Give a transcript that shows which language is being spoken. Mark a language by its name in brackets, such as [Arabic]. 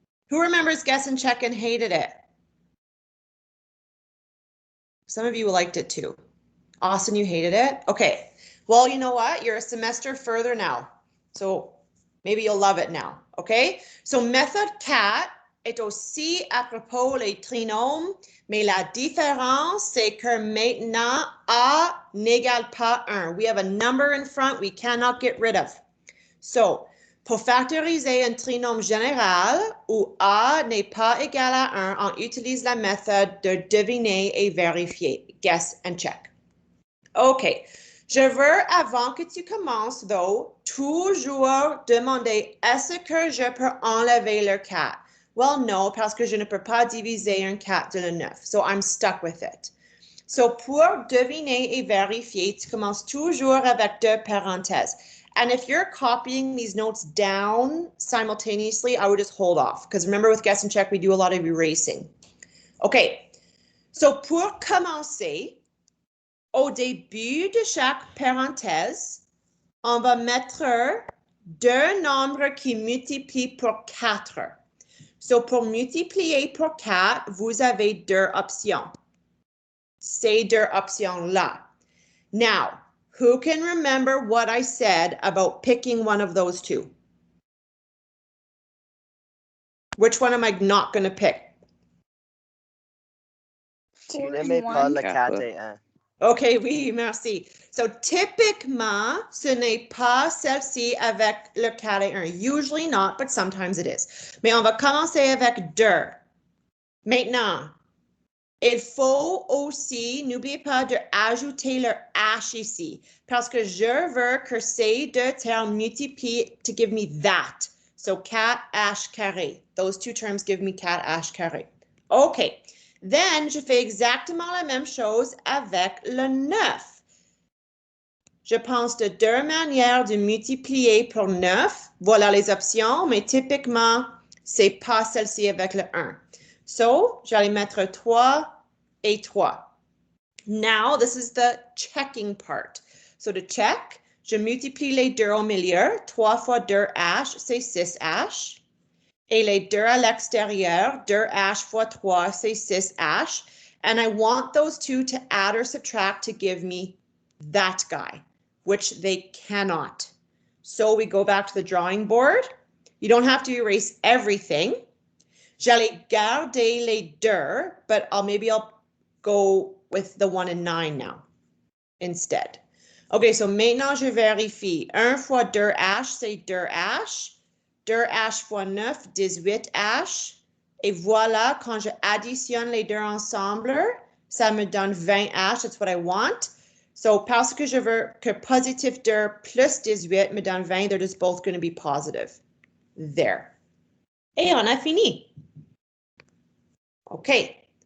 [English] Who remembers guess and check and hated it? Some of you liked it too. Austin, you hated it? Okay. Well, you know what? You're a semester further now. So maybe you'll love it now. Okay? So method 4, [French] est aussi à propos des trinômes, mais la différence, c'est que maintenant, A n'égale pas 1. [English] We have a number in front we cannot get rid of. [French] So, pour factoriser un trinôme général où A n'est pas égal à 1, on utilise la méthode de deviner et vérifier. [English] Guess and check. [French] OK. Je veux, avant que tu commences, though, toujours demander est-ce que je peux enlever le 4? Well, no, parce que je ne peux pas diviser un 4 de le 9. [English] So I'm stuck with it. [French] So pour deviner et vérifier, tu commences toujours avec deux parenthèses. [English] And if you're copying these notes down simultaneously, I would just hold off. Because remember with guess and check, we do a lot of erasing. OK. [French] So pour commencer, au début de chaque parenthèse, on va mettre deux nombres qui multiplient pour 4. So pour multiplier pour 4, vous avez deux options. Ces deux options-là. [English] Now, who can remember what I said about picking one of those two? Which one am I not going to pick? [French] Tu ne mets pas le 4 et 1. OK, oui, merci. So, typiquement, ce n'est pas celle-ci avec le 4 et 1. [English] Usually not, but sometimes it is. [French] Mais on va commencer avec 2. Maintenant, il faut aussi, n'oubliez pas d'ajouter le H ici, parce que je veux que ces deux termes multiplient [English] to give me that. So 4H carré. Those two terms give me 4H carré. OK. [French] Then, je fais exactement la même chose avec le 9. Je pense de deux manières de multiplier pour 9. Voilà les options, mais typiquement, c'est pas celle-ci avec le 1. So, j'allais mettre 3 et 3. [English] Now, this is the checking part. So, to check, [French] je multiplie les deux au milieu. 3 fois 2H, c'est 6H. Et les deux à l'extérieur, 2H fois 3, c'est 6H. [English] And I want those two to add or subtract to give me that guy, which they cannot. So we go back to the drawing board. You don't have to erase everything. [French] J'allais garder les deux, [English] but maybe I'll go with the 1 and 9 now instead. [French] Okay, so maintenant je vérifie. 1 fois 2H, c'est 2H. 2H fois 9, 18H. Et voilà, quand je additionne les deux ensemble, ça me donne 20H. [English] That's what I want. [French] So, parce que je veux que positive 2 plus 18 me donne 20, [English] they're just both going to be positive. [French] There. Et on a fini. OK.